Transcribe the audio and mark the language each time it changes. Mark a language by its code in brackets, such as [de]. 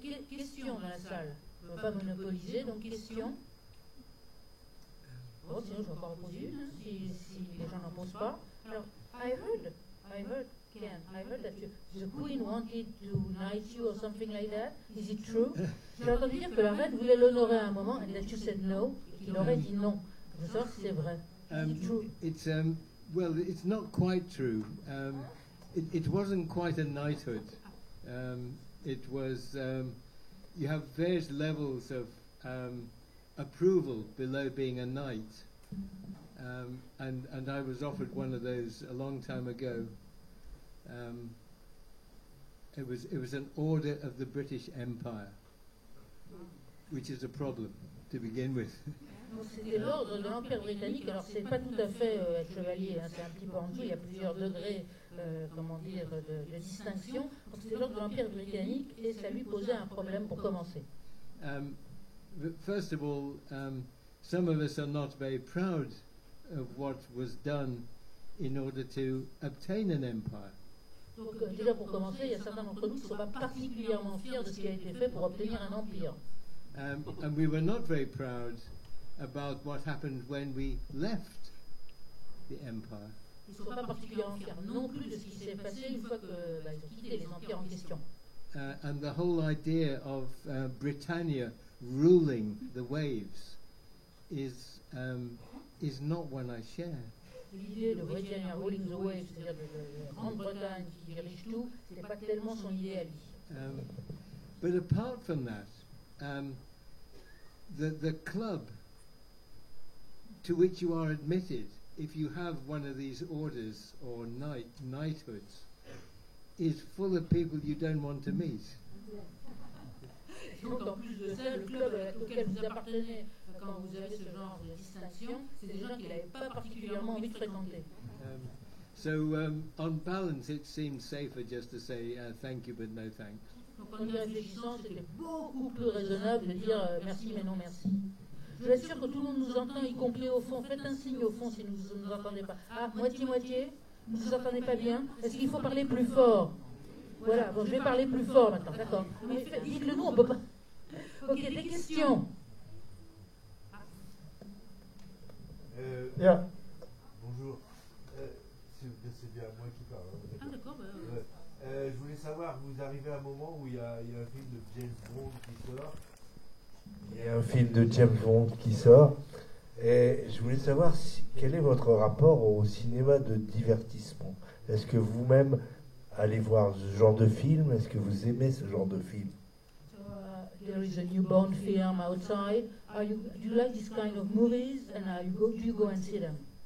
[fr] Question dans la salle. Je ne veux pas monopoliser, donc question. Bon, sinon je vais encore en poser une, si les gens n'en posent pas. [en] Alors, I heard, Ken, I heard that the Queen wanted to knight you or something like that. Is it true? [fr] J'ai entendu dire que la reine voulait l'honorer à un moment, [en] and that you said no, [fr] qu'il aurait dit non. Je veux savoir si c'est vrai. [en] Is it true? It's well, it's not quite true. It wasn't quite a knighthood. It was you have various levels of approval below being a knight, and I was offered one of those a long time ago. It was an order of the British Empire, which is a problem to begin with. [fr] C'était l'ordre de l'Empire britannique. Alors c'est pas tout à fait être chevalier, hein, c'est un petit peu en dessous. Il y a plusieurs degrés, comment dire, de distinction. Donc c'était l'ordre de l'Empire britannique et ça lui posait un problème pour commencer. [en] First of all, some of us are not very proud of what was done in order to obtain an empire. [fr] Donc déjà pour commencer, il y a certains d'entre nous qui ne sont pas particulièrement fiers de ce qui a été fait pour obtenir un empire. [en] And we were not very proud about what happened when we left the empire. [fr] Ils ne sont pas particulièrement fiers non plus de ce qui s'est passé une fois qu'ils ont quitté les empires en question. [en] And the whole idea of Britannia ruling the waves is not one I share. [fr] L'idée de Britannia [en] ruling the waves, [fr] c'est-à-dire de Grande-Bretagne qui dirige tout, ce n'est pas tellement son idée à lui. [en] But apart from that, the club to which you are admitted, if you have one of these orders or knighthoods, is full of people you don't want to meet. [fr] Donc en plus de ça, le club auquel vous appartenez quand vous avez ce genre de distinction, c'est des gens qui n'avaient pas particulièrement envie de fréquenter. [en] So on balance, it seems safer just to say thank you but no thanks. [fr] Donc en y réfléchissant, c'était beaucoup plus raisonnable de dire merci mais non merci. Je suis sûr que tout le monde nous entend, y compris au fond. Faites un signe au fond si vous ne nous entendez pas. Ah, moitié-moitié, vous ne nous entendez pas bien. Est-ce qu'il faut parler plus fort? Voilà, bon, je vais parler plus fort maintenant, d'accord. Mais dites-le nous, on ne peut pas. Ok, des questions? Bonjour. C'est bien moi qui parle. Ah d'accord. Je voulais savoir, vous arrivez à un moment où il y a un film de James Bond qui sort. Il y a un film de James Bond qui sort. Et je voulais savoir quel est votre rapport au cinéma de divertissement. Est-ce que vous-même allez voir ce genre de film? Est-ce que vous aimez ce genre de film? [en] There is a new Bond film outside. Do you like this kind of movies, and do you go and see them?